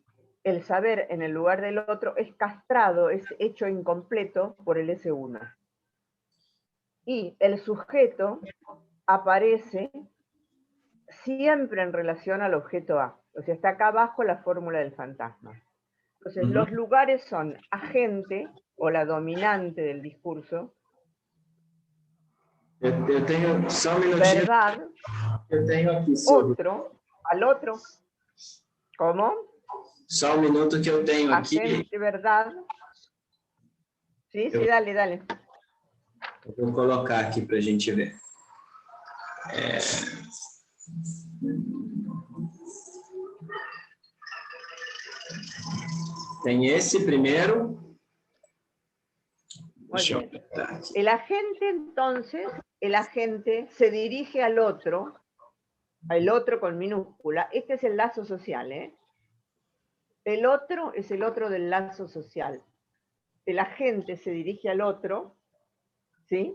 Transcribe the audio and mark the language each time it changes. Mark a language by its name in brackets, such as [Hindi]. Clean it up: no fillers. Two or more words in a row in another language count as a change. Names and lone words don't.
[Spanish] El saber en el lugar del otro es castrado, es hecho incompleto por el S1. Y el sujeto aparece siempre en relación al objeto A. O sea, está acá abajo la fórmula del fantasma. Entonces, los lugares son agente, o la dominante del discurso. [Portuguese] Eu tenho só um minutinho. [Spanish] Verdad. [Portuguese] Eu tenho aqui, [Spanish] otro, al otro. ¿Cómo? [Portuguese] Só um minuto que eu tenho aqui. [Spanish] Agente, verdad. Sí, sí, dale, dale. [Portuguese] Eu vou colocar aqui para a gente ver. Tem esse primeiro. [Spanish] El agente, entonces, el agente se dirige al otro con minúscula. Este es el lazo social, ¿eh? El otro es el otro del lazo social. El agente se dirige al otro, ¿sí?